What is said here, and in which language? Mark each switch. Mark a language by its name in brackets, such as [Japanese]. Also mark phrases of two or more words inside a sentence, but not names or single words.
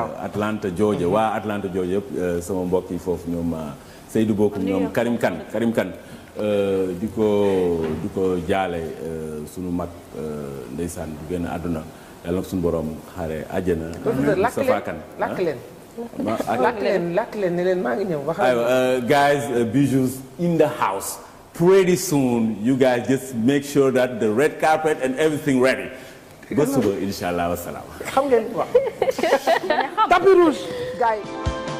[Wolof] Atlanta Georgia waa Atlanta Georgia yëpp sama mbokk yi foofu ñoom Seydou Bokum ñoom Karim Kane di ko jaale sunu mag ndeysaan bu génn àdduna yàlla na suñu borom xaare àjjana. Moustapha Kane lakk leen ne leen maa ngi ñëw. [English] aywa guys Bijou's in the house pretty soon you guys just make sure that the red carpet and everything ready. [Wolof] ba suba [Arabic] إن شاء الله والسلام. [Wolof] xam ngeen quoi [French] tapis rouge [Wolof] gars yi.